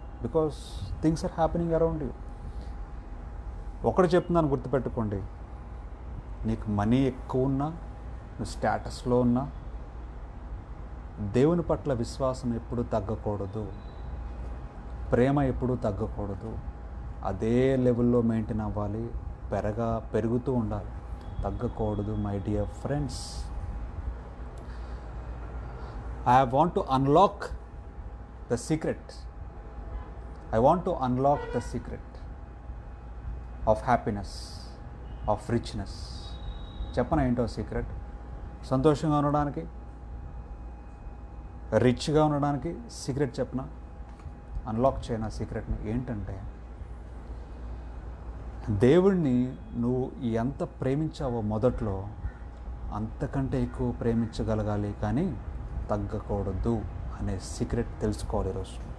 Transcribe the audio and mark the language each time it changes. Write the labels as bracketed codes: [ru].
[en] Because things are happening around you. [te] ఒకటి చెప్తున్నాను, గుర్తుపెట్టుకోండి, నీకు మనీ ఎక్కువ ఉన్నా, నువ్వు స్టేటస్లో ఉన్నా, దేవుని పట్ల విశ్వాసం ఎప్పుడూ తగ్గకూడదు, ప్రేమ ఎప్పుడూ తగ్గకూడదు. అదే లెవెల్లో మెయింటైన్ అవ్వాలి, పెరుగుతూ ఉండాలి, తగ్గకూడదు. [en] My dear friends, I want to unlock the secret. I want to unlock the secret of happiness, of richness. [te] చెప్పనా ఏంటో సీక్రెట్? సంతోషంగా ఉండడానికి, రిచ్గా ఉండడానికి సీక్రెట్ చెప్పనా? అన్లాక్ చేయనా సీక్రెట్ని? ఏంటంటే, దేవుణ్ణి నువ్వు ఎంత ప్రేమించావో మొదట్లో అంతకంటే ఎక్కువ ప్రేమించగలగాలి, కానీ తగ్గకూడదు అనే సీక్రెట్ తెలుసుకోవాలి ఈరోజు.